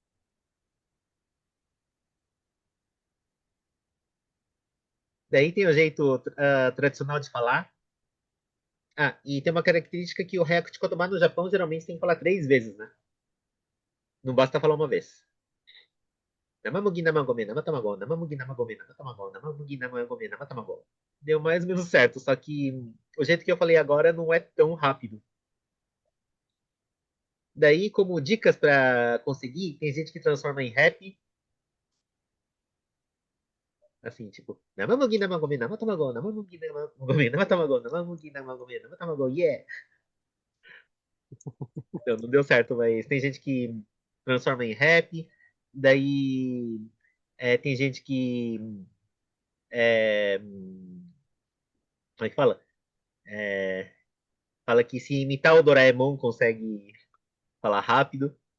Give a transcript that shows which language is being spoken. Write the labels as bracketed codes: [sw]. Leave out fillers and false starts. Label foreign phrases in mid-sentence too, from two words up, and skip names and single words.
[pt] Daí tem o jeito tradicional de falar. E tem uma característica que o React Kotoba no Japão geralmente tem que falar três vezes, né? Não basta falar uma vez. [ja] 生麦 生米 生卵、生麦 生米 生卵、生麦 生米 生卵. [pt] Deu mais ou menos certo, só que o jeito que eu falei agora não é tão rápido. Daí, como dicas para conseguir, tem gente que transforma em rap, assim, tipo, [ja] 生麦 生米 生卵、生麦 生米 生卵、生麦 生米 生卵, yeah! [pt] Então, não deu certo, mas tem gente que transforma em rap, daí tem gente que como é que fala? Fala que se imitar o Doraemon consegue falar rápido.